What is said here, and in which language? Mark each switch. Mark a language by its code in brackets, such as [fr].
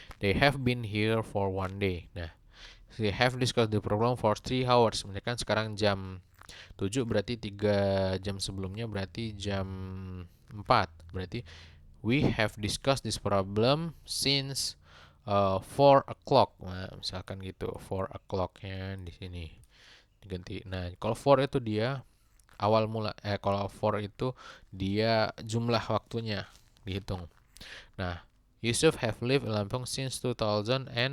[en] They have been here for 1 day. Nah, they have discussed the problem for 3 hours. [id] Misalkan sekarang jam 7 berarti 3 jam sebelumnya berarti jam 4. Berarti [en] we have discussed this problem since 4 o'clock. [id] Nah, misalkan gitu, 4 o'clock-nya di sini diganti. Nah, kalau 4 itu dia awal mula, kalau 4 itu dia jumlah waktunya dihitung. [en] Nah, Yusuf have lived in Lampung since 2000.